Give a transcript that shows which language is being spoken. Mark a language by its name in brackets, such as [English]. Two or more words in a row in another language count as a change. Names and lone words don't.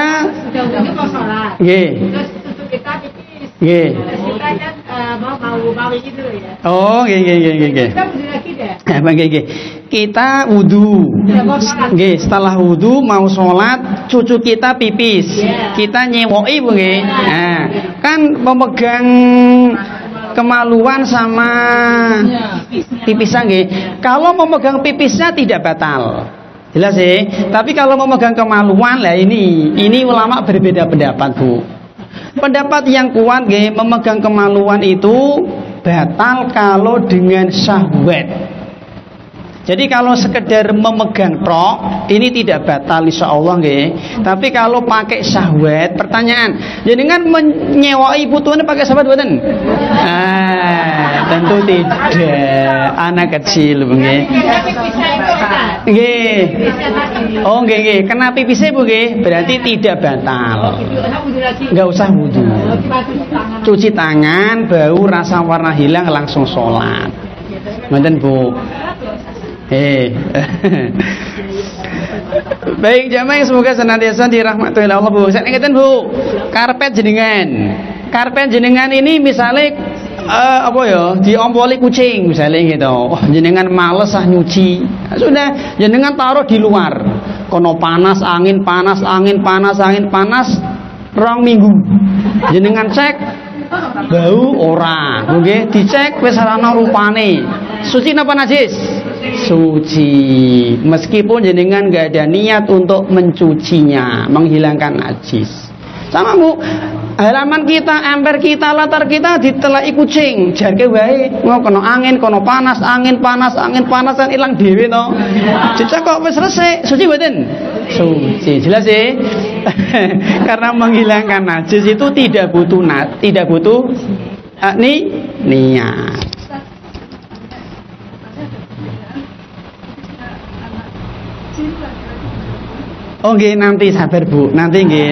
[Indonesian] Sudah wudu mau sholat. nggih. Terus susu kita pipis. Nggih. Terus kita kan mau gitu ya. Oh, nggih. Kita wudu lagi deh. Nggih. Kita wudu. Nggih, setelah wudu mau sholat, cucu kita pipis. Kita nyewoki Bu nggih. Nah, kan memegang kemaluan sama pipisnya nggih. Kalau memegang pipisnya tidak batal. Jelas ya? Tapi kalau memegang kemaluan lah ini ulama berbeda pendapat, Bu. Pendapat yang kuat nggih, memegang kemaluan itu batal kalau dengan syahwat. Jadi kalau sekedar memegang tok ini tidak batal insyaallah nggih. Tapi kalau pakai syahwat, pertanyaan, jenengan menyewai putuane pakai syahwat mboten? Tentu tidak. Anak kecil nggih. Nggih. Oh nggih. Kena pipisnya Bu nggih, berarti tidak batal. Enggak usah wudu. Cuci tangan, bau rasa warna hilang langsung sholat. Ngoten Bu. Baik jamaah, semoga senantiasa dirahmati oleh Allah Bu. Saya ingatkan Bu, karpet jenengan ini misalnya diompoli kucing misalnya gitu. Jenengan males nyuci, sudah jenengan taruh di luar. [Javanese] Kono panas angin panas 2 minggu. Jenengan cek bau ora, nggih dicek wis ora ana rupane. Suci napa najis? Suci. [Indonesian] Meskipun jenengan enggak ada niat untuk mencucinya, menghilangkan najis. Sama Bu, halaman kita, ember kita, latar kita ditelaki kucing, [Javanese] jarke wae. Kono angin, kono panas, angin panas kan ilang dhewe to. Dicek kok wis resik, suci mboten? [Indonesian] Suci. Jelas ya? Karena menghilangkan najis itu tidak butuh niat. Oh nggih, nanti sabar Bu, nanti nggih.